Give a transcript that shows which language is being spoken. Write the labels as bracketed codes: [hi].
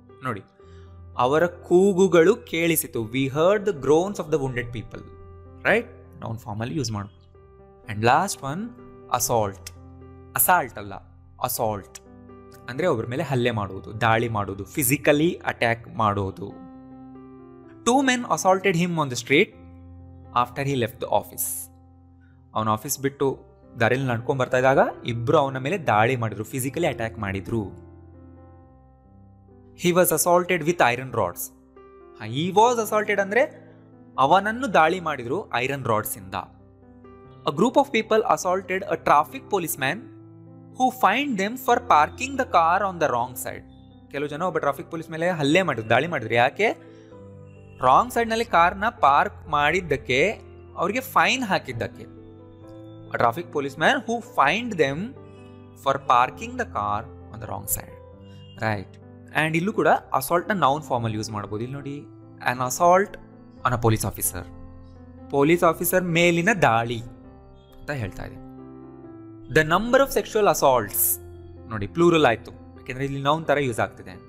[kn] ನೋಡಿ, ಅವರ ಕೂಗುಗಳು ಕೇಳಿಸಿತು. [en] we heard the groans of the wounded people, [kn] right? Noun ಫಾರ್ಮಲ್ಲಿ ಯೂಸ್ ಮಾಡ್ಬೋದು. [en] and last one, [kn] assault. Assault ಅಲ್ಲ, ಅಸಾಲ್ಟ್ ಅಂದರೆ ಒಬ್ಬರ ಮೇಲೆ ಹಲ್ಲೆ ಮಾಡುವುದು, ದಾಳಿ ಮಾಡುವುದು, ಫಿಸಿಕಲಿ ಅಟ್ಯಾಕ್ ಮಾಡೋದು. [en] 2 men assaulted him on the street after he left the office. [kn] ಅವನ ಆಫೀಸ್ ಬಿಟ್ಟು ದಾರಿಯಲ್ಲಿ ನಡ್ಕೊಂಡು ಬರ್ತಾ ಇದ್ದಾಗ ಇಬ್ಬರು ಅವನ ಮೇಲೆ ದಾಳಿ ಮಾಡಿದ್ರು, ಫಿಸಿಕಲಿ ಅಟ್ಯಾಕ್ ಮಾಡಿದ್ರು. [en] He was assaulted with iron rods. He was assaulted [kn] ಅಂದರೆ ಅವನನ್ನು ದಾಳಿ ಮಾಡಿದ್ರು ಐರನ್ ರಾಡ್ಸ್ ಇಂದ. [en] A group of people assaulted a traffic policeman who fined them for parking the car on the wrong side. [kn] ಕೆಲವು ಜನ ಒಬ್ಬ traffic police ಮೇಲೆ ಹಲ್ಲೆ ಮಾಡಿದ್ರು, ದಾಳಿ ಮಾಡಿದ್ರು. ಯಾಕೆ? ರಾಂಗ್ ಸೈಡ್ನಲ್ಲಿ ಕಾರ್ನ ಪಾರ್ಕ್ ಮಾಡಿದ್ದಕ್ಕೆ, ಅವರಿಗೆ fine ಹಾಕಿದ್ದಕ್ಕೆ. [en] A traffic policeman who fined them for parking the car on the wrong side. Right. [kn] And ಇಲ್ಲೂ ಕೂಡ ಅಸಾಲ್ಟ್ನ ನೌನ್ ಫಾರ್ಮಲ್ಲಿ ಯೂಸ್ ಮಾಡ್ಬೋದು. ಇಲ್ಲಿ ನೋಡಿ, [en] on assault on a police officer, [kn] police officer ಮೇಲಿನ ದಾಳಿ ಅಂತ ಹೇಳ್ತಾ ಇದೆ. [en] the number of sexual assaults, [kn] ನೋಡಿ ಪ್ಲೂರಲ್ ಆಯಿತು, ಯಾಕೆಂದರೆ ಇಲ್ಲಿ ನೌನ್ ಥರ ಯೂಸ್ ಆಗ್ತಿದೆ.